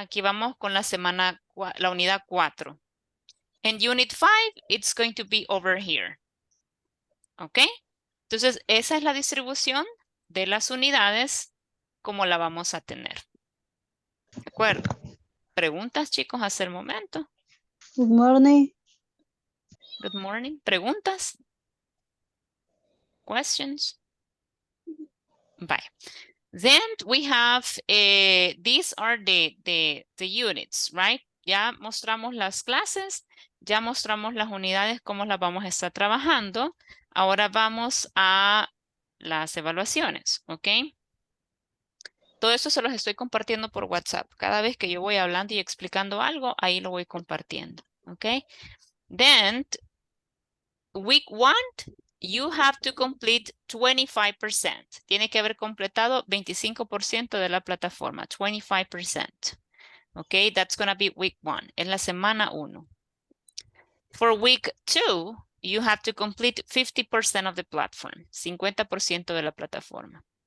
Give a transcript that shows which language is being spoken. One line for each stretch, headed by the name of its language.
Spanish: Aquí vamos con la semana, la unidad 4.
English: And unit 5, it's going to be over here. ¿Ok?
Spanish: Entonces, esa es la distribución de las unidades como la vamos a tener. ¿De acuerdo? ¿Preguntas, chicos, hasta el momento?
English: Good morning. Good morning.
Spanish: ¿Preguntas?
English: Questions? Bye. Then we have, these are the units, right?
Spanish: Ya mostramos las clases, ya mostramos las unidades, cómo las vamos a estar trabajando. Ahora vamos a las evaluaciones, ¿ok? Todo esto se los estoy compartiendo por WhatsApp. Cada vez que yo voy hablando y explicando algo, ahí lo voy compartiendo, ¿ok?
English: Then, week 1, you have to complete 25%.
Spanish: Tiene que haber completado 25% de la plataforma, 25%.
English: Okay, that's going to be week 1,
Spanish: en la semana 1.
English: For week 2, you have to complete 50% of the platform,
Spanish: 50% de la plataforma.